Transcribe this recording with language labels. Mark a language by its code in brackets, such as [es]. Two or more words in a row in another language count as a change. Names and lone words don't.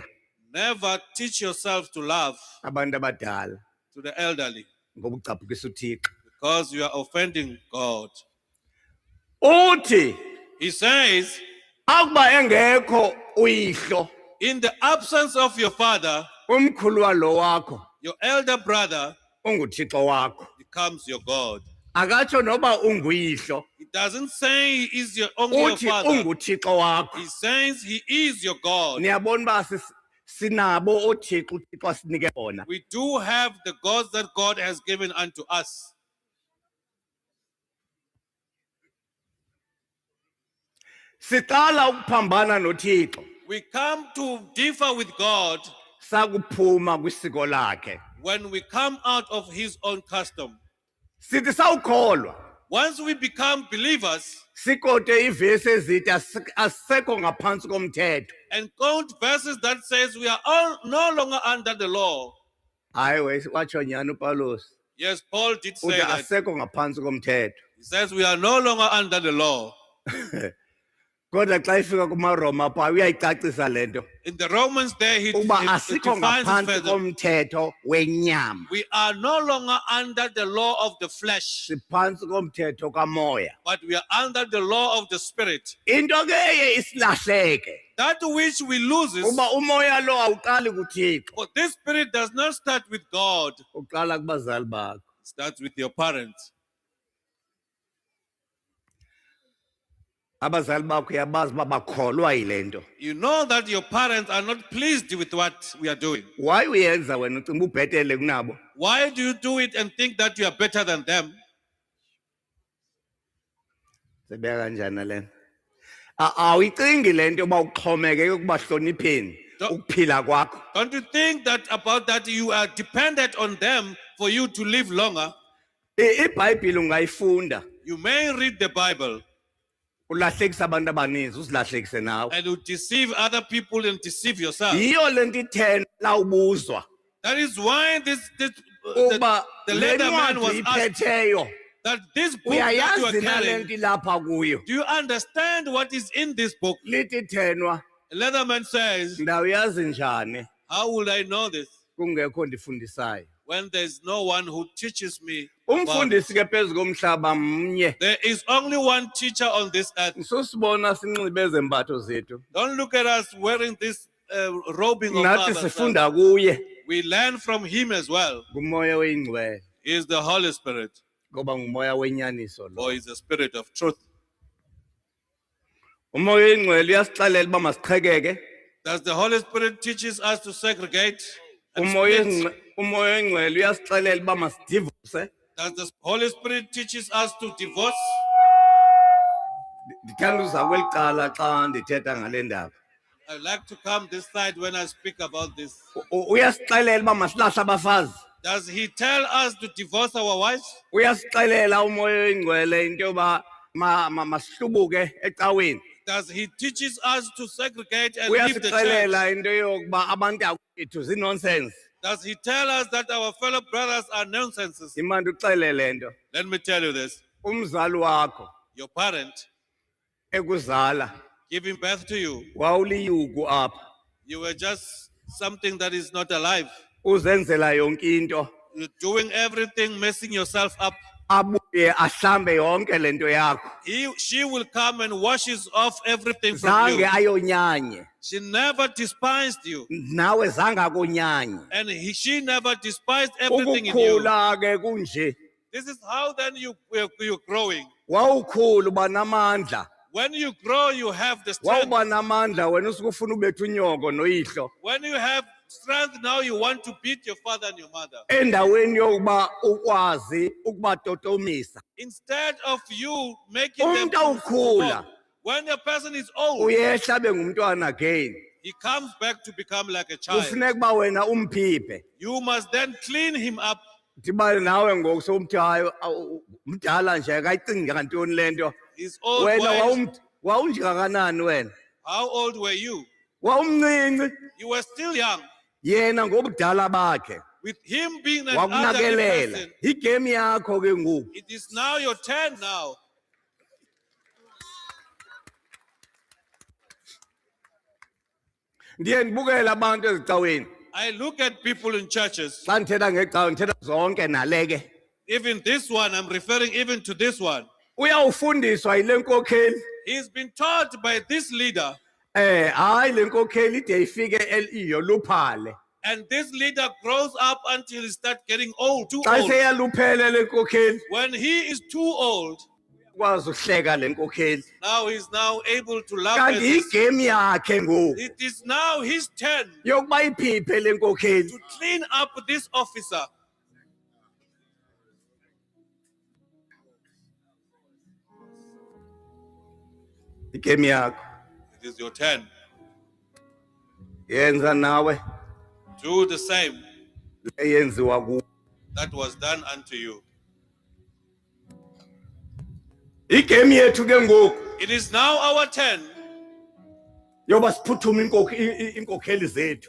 [en] never teach yourself to laugh [xh] abantu abadala [en] to the elderly [xh] ngoba ucaphukisa uThixo. [en] because you are offending God. [xh] Uthi [en] He says, [xh] akuba engekho uyihlo [en] in the absence of your father, [xh] umkhulu lo wakho [en] your elder brother [xh] unguThixo wakho. [en] becomes your God. [xh] Akatsho noba unguyihlo, [en] It doesn't say he is your only your [xh] uthi [en] father. [xh] unguThixo wakho. [en] He says he is your God. [xh] Niyabona ba sinabo oThixo uThixo asinike bona. [en] We do have the gods that God has given unto us. [xh] Siqala ukuphambana noThixo [en] We come to differ with God [xh] sakuphuma kwisiko lakhe. [en] when we come out of his own custom. [xh] Sithi sawukholwa [en] Once we become believers [xh] sikote ivesi ezithi asekho ngaphansi komthetho. [en] and quote verses that says we are all no longer under the law. [xh] Hayi watsho nyani uPawulos. [en] Yes, Paul did say [xh] Uthi [en] that. [xh] asekho ngaphansi komthetho. [en] He says we are no longer under the law. [xh] Kodwa xa ifika kumaRoma pha uyayicacisa lento. [en] In the Romans there, he [xh] Uba [en] he [xh] asikho [en] defines it [xh] ngaphansi [en] further. [xh] komthetho wenyama. [en] We are no longer under the law of the flesh, [xh] Siphansi komthetho kamoya. [en] but we are under the law of the spirit. [xh] Into ke eye isilahleke. [en] That which we lose is, [xh] Uba umoya lo awuqali kuThixo. [en] for this spirit does not start with God. [xh] Uqala kubazali bakho. [en] It starts with your parents. [xh] Abazali bakho yabazi uba bakholwa yile nto. [en] You know that your parents are not pleased with what we are doing. [xh] Why uyenza wena ucinga ubhetele kunabo? [en] Why do you do it and think that you are better than them? [xh] Sebeka kanjani lena? Awuyicingi le nto yoba uxhomekeke ukubahlonipheni ukuphila kwakho. [en] Don't you think that about that you are dependent on them for you to live longer? [xh] iBhayibhile ungayifunda [en] You may read the Bible [xh] ulahlekisa abantu abaninzi uzilahlekise nawe. [en] and you deceive other people and deceive yourself. [xh] Yiyo le nto ithena lawubuzwa [en] That is why the [xh] uba le [en] later man was [xh] ncwadi [en] asked [xh] iphetheyo [en] that this book that you are [xh] uyayazi na le [en] carrying, [xh] nto ilapha kuyo. [en] do you understand what is in this book? [xh] Lithi thenwa [en] The leather man says, [xh] ndawuyazi njani [en] how will I know this [xh] kungekho ndifundisayo. [en] when there is no one who teaches me about it? [xh] Umfundisi ke phezu komhlaba mnye. [en] There is only one teacher on this earth. [xh] Susibona sinxibe ezembatho zethu. [en] Don't look at us wearing this robing of [xh] Nathi [en] others. [xh] sifunda kuye [en] We learn from him as well. [xh] kumoya oyingcwele [en] He is the Holy Spirit, [xh] ngoba ngumoya wenyaniso lo. [en] or is the Spirit of truth. [xh] Umoya oyingcwele uyasixelela uba masiqhekeke. [en] Does the Holy Spirit teaches us to segregate? And [xh] Umoya [en] split? [xh] umoya oyingcwele uyasixelela uba masidivuse. [en] Does the Holy Spirit teaches us to divorce? [xh] Ndithanda uza kweli cala xa ndithetha ngale ndaba. [en] I like to come this side when I speak about this. [xh] Uyasixelela uba masilahle abafazi. [en] Does he tell us to divorce our wives? [xh] Uyasixelela umoya oyingcwele into yoba masihlubuke ecaweni. [en] Does he teaches us to segregate and leave the church? [xh] Uyasixelela into yokuba abantu bethu zinonsense. [en] Does he tell us that our fellow brothers are nonsenses? [xh] Imandi uxelele nto. [en] Let me tell you this. [xh] Umzali wakho [en] Your parent [xh] ekuzala [en] giving birth to you, [xh] wawuliyuku apha. [en] you were just something that is not alive. [xh] Uzenzela yonke into. [en] You're doing everything, messing yourself up. [xh] Abuye ahlambe yonke lento yakho. [en] She will come and washes off everything from [xh] Zange [en] you. [xh] ayonyanye. [en] She never despised you. [xh] Nawe zange akonyanye. [en] And she never despised everything in you. [xh] Ukukhula ke kunje. [en] This is how then you're growing. [xh] wawukhulu banamandla [en] When you grow, you have the strength. [xh] wawuba namandla wena usukufuna ubetha unyoko noyihlo [en] When you have strength, now you want to beat your father and your mother. [xh] endaweni yokuba ukwazi ukubatotomisa [en] Instead of you making them [xh] umuntu [en] to [xh] awukhula [en] walk. When a person is old, [xh] uyehla bengumntwana again [en] he comes back to become like a child. [xh] kufuneka uba wena umphiphe [en] You must then clean him up. [xh] ndiba nawe ngoku sowumthi hayi mdala nje akayicingi ngantoni le nto [en] He's old. [xh] wena [en] Wise. [xh] wawunjikakanani wena [en] How old were you? [xh] wawumncinci [en] You were still young. [xh] yena ngobudala bakhe [en] With him being an elderly [xh] wakunakelela [en] person, [xh] igame yakho ke ngoku [en] it is now your turn now. [xh] ndiye ndibukele abantu ezicaweni [en] I look at people in churches. [xh] xa ndithetha ngecawe ndithetha zonke naleke [en] Even this one, I'm referring even to this one. [xh] uyawufundiswa yile nkokheli [en] He's been taught by this leader, [xh] hayi le nkokheli ide ifike iyoluphale [en] and this leader grows up until he starts getting old, too [xh] xa [en] old. [xh] seyaluphele le nkokheli [en] When he is too old, [xh] ukwazi uhleka le nkokheli [en] now he's now able to laugh at [xh] kanti [en] this. [xh] igame yakhe ngoku [en] It is now his turn [xh] yokuba iphiphe le nkokheli [en] to clean up this officer. [xh] igame yakho [en] It is your turn. [xh] yenza nawe [en] Do the same [xh] eyenziwa kuwe [en] that was done unto you. [xh] igame yethu ke ngoku [en] It is now our turn [xh] yoba siphuthume inkokheli zethu